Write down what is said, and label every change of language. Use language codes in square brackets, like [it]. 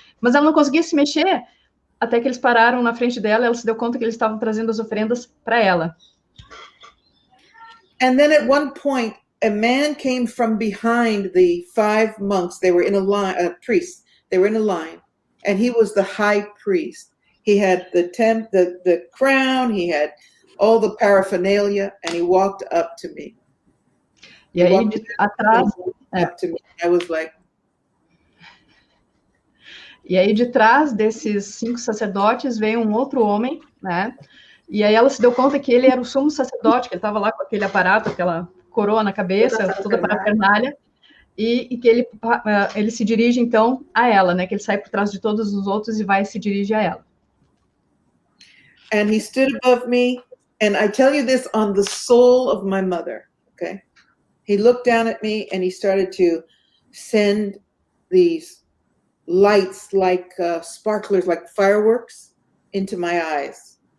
[pt] Mas ela não conseguia se mexer, até que eles pararam na frente dela, ela se deu conta que eles estavam trazendo as oferendas para ela. [en] And then at one point, a man came from behind the 5 monks. They were in a line, priests. They were in a line, and he was the high priest. He had the crown, he had all the paraphernalia, and he walked up to me. [pt] E aí, atrás... [en] Up to me. I was like... [pt] E aí, de trás desses 5 sacerdotes, veio um outro homem, né? E aí ela se deu conta que ele era o sumo sacerdote, que ele estava lá com aquele aparato, aquela coroa na cabeça, toda a parafernália, e que ele se dirige, então, a ela, né? Que ele sai por trás de todos os outros e vai se dirige a ela. [en] And he stood above me, and I tell you this on the soul of my mother, okay? He looked down at me, and he started to send these lights like sparklers, like fireworks, into my eyes.